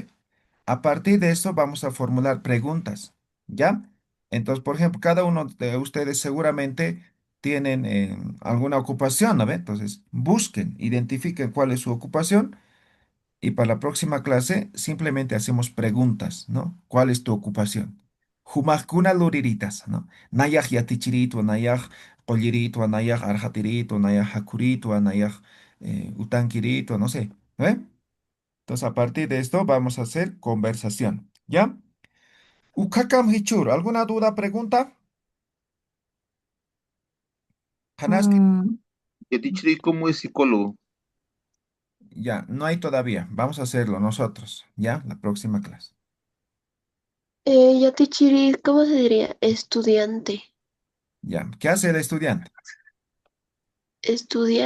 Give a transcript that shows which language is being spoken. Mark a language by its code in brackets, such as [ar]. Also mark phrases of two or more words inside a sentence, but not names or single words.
[es] A partir de esto vamos a formular preguntas, ¿ya? Entonces, por ejemplo, cada uno de ustedes seguramente tienen alguna ocupación, ¿no ve? Entonces, busquen, identifiquen cuál es su ocupación. Y para la próxima clase simplemente hacemos preguntas, ¿no? ¿Cuál es tu ocupación? [ay] Humakuna luriritas, ¿no? Nayaj yatichiritu, nayaj qolliritu, nayaj arjatirito, nayaj hakurito, nayaj utanquirito, [es] no sé. ¿Eh? Entonces, a partir de esto vamos a hacer conversación. ¿Ya? [ay] Ukakam hichur, [es] ¿alguna duda, pregunta? [ay] Hanaski. Mm, Yatichiri, [es] ¿cómo es psicólogo? Ya, no hay todavía. Vamos a hacerlo nosotros. ¿Ya? La próxima clase. Yatichiri, ¿cómo se diría? Estudiante. Ya. ¿Qué hace el estudiante? Estudiar.